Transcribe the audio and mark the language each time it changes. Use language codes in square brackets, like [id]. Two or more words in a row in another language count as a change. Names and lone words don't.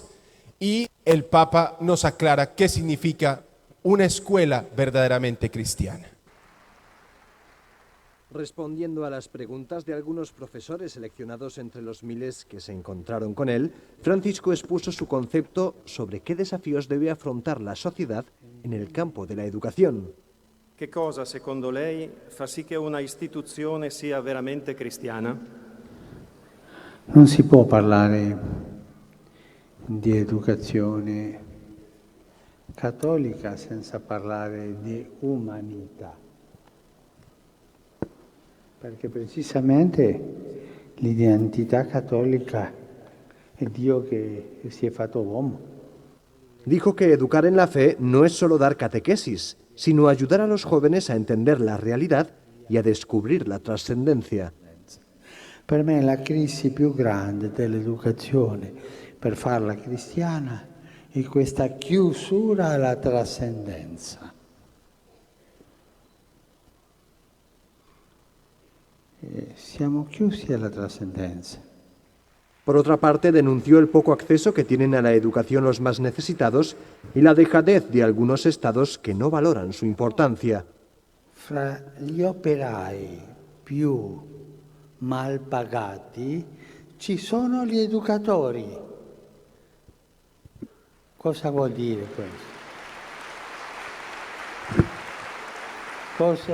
[es] Y el Papa nos aclara qué significa una escuela verdaderamente cristiana. Respondiendo a las preguntas de algunos profesores seleccionados entre los miles que se encontraron con él, Francisco expuso su concepto sobre qué desafíos debe afrontar la sociedad en el campo de la educazione. [it] Che cosa, secondo lei, fa sì che una istituzione sia veramente cristiana? Non si può parlare di educazione cattolica senza parlare di umanità, perché precisamente l'identità cattolica è Dio che si è fatto uomo. [es] Dijo que educar en la fe no es solo dar catequesis, sino ayudar a los jóvenes a entender la realidad y a descubrir la trascendencia. [it] Per me la crisi più grande dell'educazione, per farla cristiana, è questa chiusura alla trascendenza. Siamo chiusi alla trascendenza. [es] Por otra parte, denunció el poco acceso que tienen a la educación los más necesitados y la dejadez de algunos estados que no valoran su importancia. [it] Fra gli operai più mal pagati ci sono gli educatori. Cosa vuol dire questo?